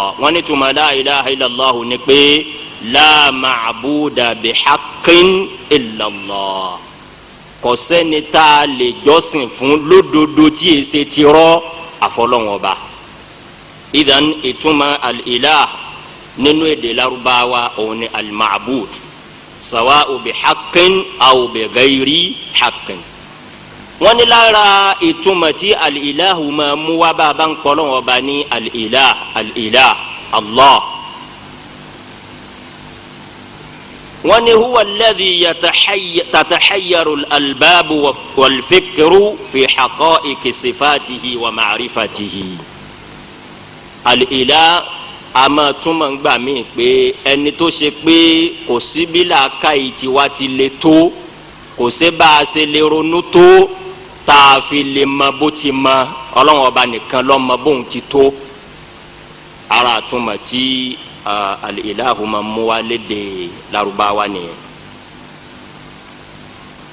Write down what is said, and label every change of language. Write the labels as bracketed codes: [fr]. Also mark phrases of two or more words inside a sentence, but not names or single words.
[yo] Wọ́n ní tuma [ar] لا إله إلا الله [yo] ní pé [ar] لا معبود بحق إلا الله. [yo] Kò sẹ́ni tá a lè jọ́sìn fún lódodo tí e ṣe ti rọ́ àfọlọ́hún ọba. Idan ìtumọ̀ al-ilah nínú èdè Lárúbáwá òun ni [ar] المعبود سواء بحق أو بغير حق. [yo] Wọ́n ní lára ìtumọ̀ tí al-ilahu máa mú wá bá a bá ń kọ́ lọ́wọ́ ọba ní [ar] الإله الإله الله. [yo] wọ́n ní [ar] هو الذي تتحير الألباب والفكر في حقائق صفاته ومعرفته. [yo] Al-ilah a máa túmọ̀ ń gbà mí pé ẹni tó ṣe pé kò sí bí làákàyè tiwa ti le tó kò sí bá a ṣe lè ronú tó tá a fi lè mọ bó ti mọ Ọlọ́run ọba nìkan ló mọ bóun ti tó. Ara àtúmọ̀ tí al-ilahu máa mú wá lédè Lárúbáwá nìyẹn.